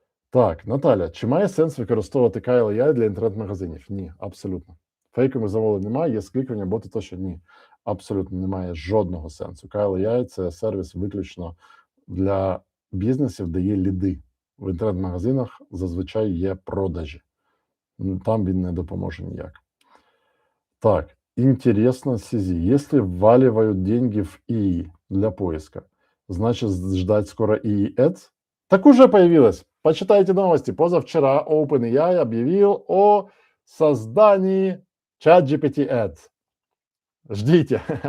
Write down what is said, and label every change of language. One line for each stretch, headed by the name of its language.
Ukrainian: Так, Наталя, чи має сенс використовувати KLAI для інтернет-магазинів? Ні, абсолютно. Фейкових замовлень немає, є скликання, боти тощо ні. Абсолютно немає жодного сенсу. KLAI – це сервіс виключно для бізнесів, де є ліди. В інтернет-магазинах зазвичай є продажі. Там він не допоможе ніяк.
Russian: Так, интересно, Сизи, если вваливают деньги в ИИ для поиска, значит ждать скоро ИИ Ads? Так уже появилось. Почитайте новости. Позавчера OpenAI объявил о создании ChatGPT Ads. Ждите.